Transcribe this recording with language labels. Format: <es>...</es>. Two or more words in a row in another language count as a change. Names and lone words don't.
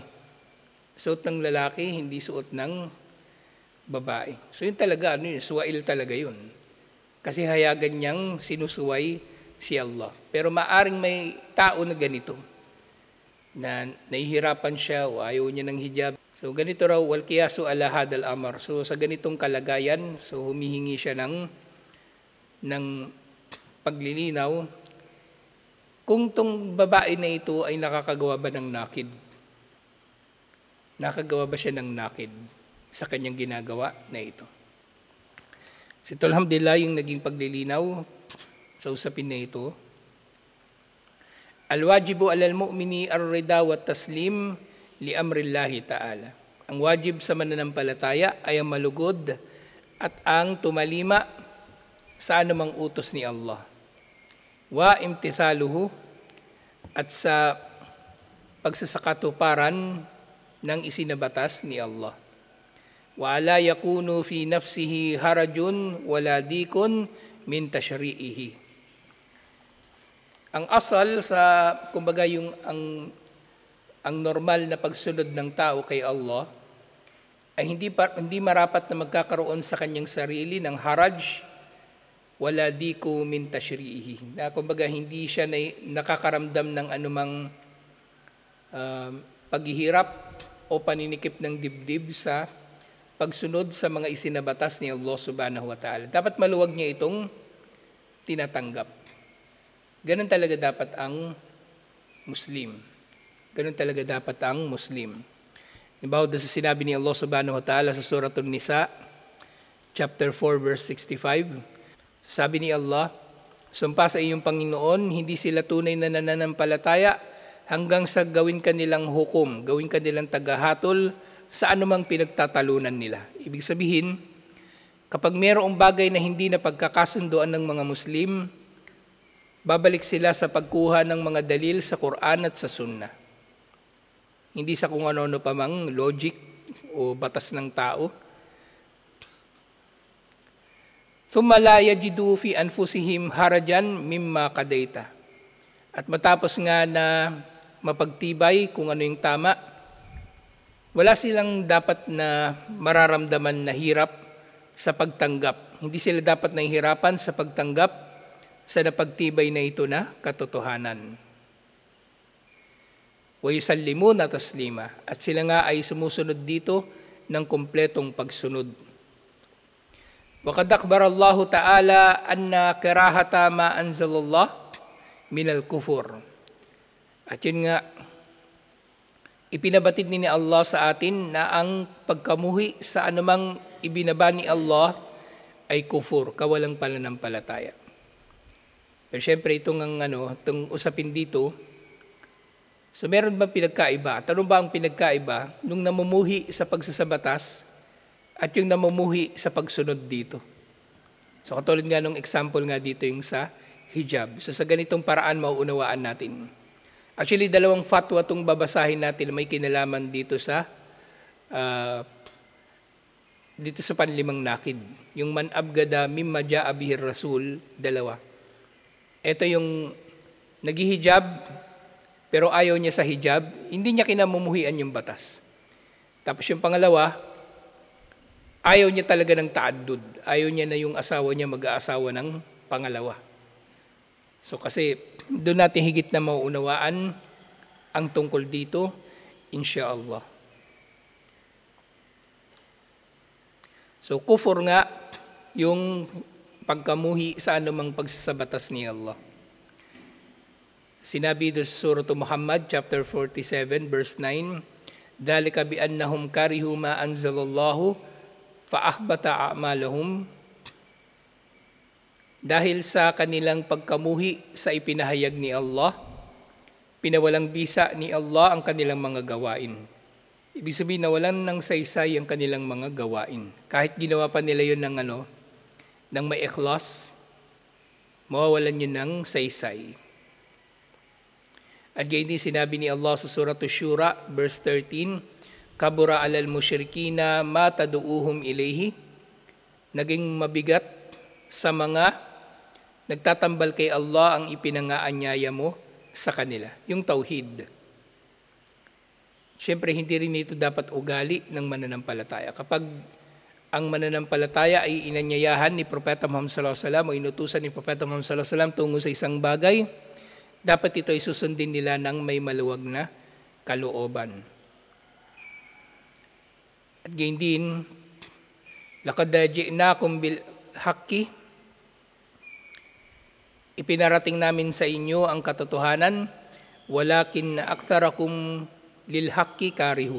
<tl>Suot ng lalaki, hindi suot ng babae. So yun talaga, suwail talaga yun. Kasi hayagan niyang sinusuway si Allah. Pero maaring may tao na ganito, na nahihirapan siya o ayaw niya ng hijab. So ganito raw,</tl> <ar>والقياس على هذا الأمر.</ar> <tl>So sa ganitong kalagayan, so humihingi siya ng paglilinaw kung tong babae na ito ay nakakagawa ba ng nakid. Nakagawa ba siya ng nakid sa kanyang ginagawa na ito. So ito alhamdulillah yung naging paglilinaw sa usapin na ito.</tl> <ar>الواجب على المؤمن الرضا والتسليم لأمر الله تعالى.</ar> <tl>Ang wajib sa mananampalataya ay ang malugod at ang tumalima sa anumang utos ni Allah.</tl> <ar>وامتثاله</ar> <tl>at sa pagsasakatuparan ng isinabatas ni Allah.</tl> <ar>ولا يكون في نفسه حرج ولا ضيق من تشريعه.</ar> <tl>Ang asal sa kumbaga yung ang normal na pagsunod ng tao kay Allah ay hindi marapat na magkakaroon sa kanyang sarili ng</tl> <ar>حرج ولا ضيق من تشريعه.</ar> <tl>Na kumbaga hindi siya nakakaramdam ng anumang paghihirap o paninikip ng dibdib sa pagsunod sa mga isinabatas ni Allah</tl> <ar>سبحانه وتعالى.</ar> <tl>Dapat maluwag niya itong tinatanggap. Ganun talaga dapat ang Muslim. Ganun talaga dapat ang Muslim. Halimbawa sa sinabi ni Allah</tl> <ar>سبحانه وتعالى</ar> <tl>sa Suratul Nisa, chapter 4, verse 65, sabi ni Allah, sumpa sa iyong Panginoon, hindi sila tunay na nananampalataya hanggang sa gawin kanilang hukom, gawin kanilang tagahatol sa anumang pinagtatalunan nila. Ibig sabihin, kapag mayroong bagay na hindi na pagkakasunduan ng mga Muslim, babalik sila sa pagkuha ng mga dalil sa Quran at sa Sunnah. Hindi sa kung ano-ano pa mang logic o batas ng tao.</tl> <ar>ثم لا يجدوا في أنفسهم حرجا مما قضيت.</ar> <tl>At matapos nga na mapagtibay kung ano yung tama, wala silang dapat na mararamdaman na hirap sa pagtanggap. Hindi sila dapat nahihirapan sa pagtanggap sa napagtibay na ito na katotohanan.</tl> <ar>ويسلموا تسليما.</ar> <tl>At sila nga ay sumusunod dito ng kumpletong pagsunod.</tl> <ar>وقد أخبر الله تعالى أن كراهة ما أنزل الله من الكفر.</ar> <tl>At yun nga, ipinabatid ni Allah sa atin na ang pagkamuhi sa anumang ibinaba ni Allah ay kufur, kawalang pananampalataya. Pero syempre itong usapin dito, so meron ba pinagkaiba? At ano ba ang pinagkaiba nung namumuhi sa pagsasabatas at yung namumuhi sa pagsunod dito? So katulad nga nung example nga dito yung sa hijab. So sa ganitong paraan mauunawaan natin. Actually, dalawang fatwa itong babasahin natin may kinalaman dito sa panlimang nakid.</tl> <ar>Yung من أبغض مما جاء به الرسول,</ar> <tl>dalawa. Ito yung naghihijab, pero ayaw niya sa hijab, hindi niya kinamumuhian yung batas. Tapos yung pangalawa, ayaw niya talaga ng ta'addud. Ayaw niya na yung asawa niya mag-aasawa ng pangalawa. So kasi doon natin higit na mauunawaan ang tungkol dito, insyaallah. So kufur nga yung pagkamuhi sa anumang pagsasabatas ni Allah. Sinabi doon sa Surah Muhammad, chapter 47, verse 9,</tl> <ar>"ذلك بأنهم كرهوا ما أنزل الله فأحبط أعمالهم."</ar> <tl>Dahil sa kanilang pagkamuhi sa ipinahayag ni Allah, pinawalang bisa ni Allah ang kanilang mga gawain. Ibig sabihin na walang nang saysay ang kanilang mga gawain. Kahit ginawa pa nila yun ng may ikhlas, mawawalan yun ng saysay. At gayon din sinabi ni Allah sa Surah Shura, verse 13,</tl> <ar>"كبر على المشركين ما تدعوهم إليه."</ar> <tl>Naging mabigat sa mga nagtatambal kay Allah ang ipinangaanyaya mo sa kanila, yung tauhid. Siyempre, hindi rin ito dapat ugali ng mananampalataya. Kapag ang mananampalataya ay inanyayahan ni Propeta Muhammad</tl> <ar>صلى الله عليه وسلم</ar> <tl>o inutusan ni Propeta Muhammad</tl> <ar>صلى الله عليه وسلم</ar> <tl>tungo sa isang bagay, dapat ito ay susundin nila ng may maluwag na kalooban. At gayon din,</tl> <ar>"لقد جئناكم بالحق."</ar> <tl>Ipinarating namin sa inyo ang katotohanan,</tl> <ar>"ولكن أكثركم للحق كارهون."</ar>